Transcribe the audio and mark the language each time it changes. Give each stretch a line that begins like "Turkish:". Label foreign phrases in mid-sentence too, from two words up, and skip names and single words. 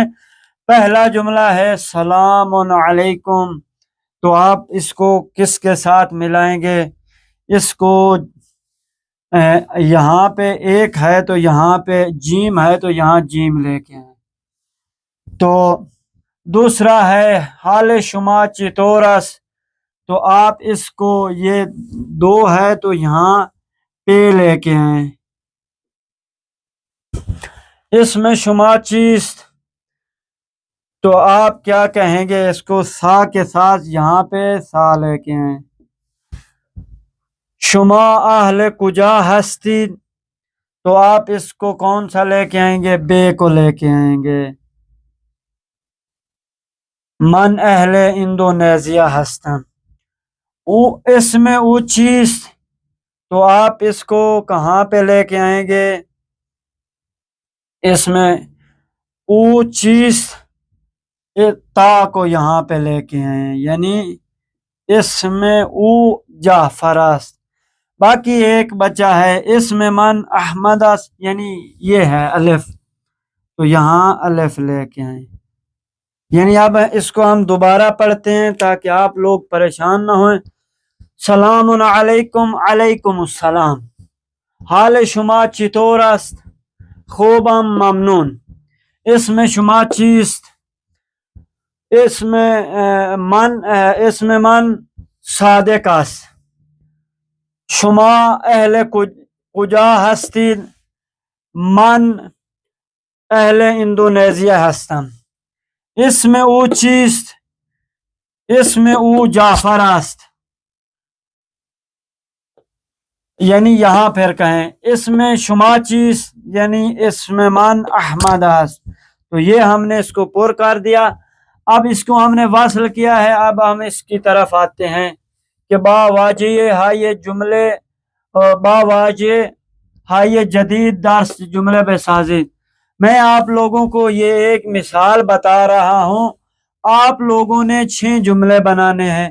Urdu: پہلا جملہ ہے
Arabic: سلام علیکم،
Urdu: تو آپ اس کو کس کے ساتھ ملائیں گے؟ اس کو یہاں پہ ایک ہے تو یہاں پہ جیم ہے تو یہاں جیم لے کے آئیں۔ تو دوسرا ہے
Persian: حال شما چطورس،
Urdu: تو آپ اس کو یہ دو ہے تو یہاں پہ لے کے آئیں۔
Persian: اس میں شما چیست،
Urdu: تو آپ کیا کہیں گے؟ اس کو سا کے ساتھ یہاں پہ سا لے کے آئیں۔
Persian: شما اہل کجا ہستید،
Urdu: تو آپ اس کو کون سا لے کے آئیں گے؟ بے کو لے کے آئیں گے۔
Persian: من اہل اندونیزیا ہستم، اس میں او چیز،
Urdu: تو آپ اس کو کہاں پہ لے کے آئیں گے؟
Persian: اس میں او چیز
Urdu: تا کو یہاں پہ لے کے آئیں، یعنی
Persian: اس میں او جعفر است۔
Urdu: باقی ایک بچہ ہے،
Persian: اس میں من احمد است،
Urdu: یعنی یہ ہے الف، تو یہاں الف لے کے آئیں۔ یعنی اب اس کو ہم دوبارہ پڑھتے ہیں تاکہ آپ لوگ پریشان نہ ہوئیں۔
Arabic: سلام علیکم، علیکم السلام،
Persian: حال شما چطور است؟ خوبم ممنون، اس میں شما چیست، اس میں من صادق است۔ شما اہل کجا هستید؟ من اہل اندونیزیا هستم۔ اس میں او چیست؟ اس میں او جعفر است،
Urdu: یعنی یہاں پھر کہیں
Persian: اس میں شما چیست، یعنی اس میں من احمد است۔
Urdu: تو یہ ہم نے اس کو پر کر دیا۔ اب اس کو ہم نے واصل کیا ہے، اب ہم اس کی طرف آتے ہیں کہ
Persian: با واجہ ہائی جملے، با واجہ ہائی جدید درس جملے بے سازی۔
Urdu: میں آپ لوگوں کو یہ ایک مثال بتا رہا ہوں، آپ لوگوں نے 6 جملے بنانے ہیں۔